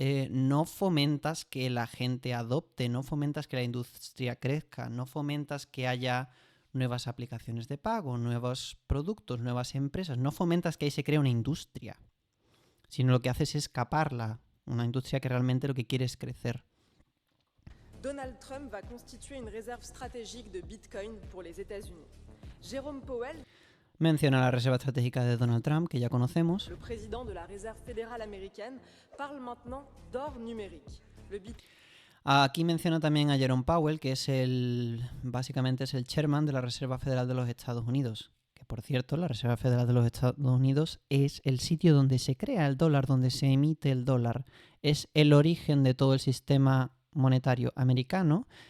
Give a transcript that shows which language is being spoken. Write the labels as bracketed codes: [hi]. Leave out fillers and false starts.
[es] no fomentas que la gente adopte, no fomentas que la industria crezca, no fomentas que haya nuevas aplicaciones de pago, nuevos productos, nuevas empresas, no fomentas que ahí se crea una industria, sino lo que haces es escaparla, una industria que realmente lo que quiere es crecer. [fr] Donald Trump va constituer une réserve stratégique de Bitcoin pour les États-Unis. Jérôme Powell, [es] menciona la reserva estratégica de Donald Trump, que ya conocemos. [fr] Le président de la Réserve fédérale américaine parle maintenant d'or numérique. [es] Aquí menciona también a Jerome Powell, que es básicamente es el chairman de la Reserva Federal de los Estados Unidos. Que por cierto, la Reserva Federal de los Estados Unidos es el sitio donde se crea el dólar, donde se emite el dólar. Es el origen de todo el sistema monetario americano.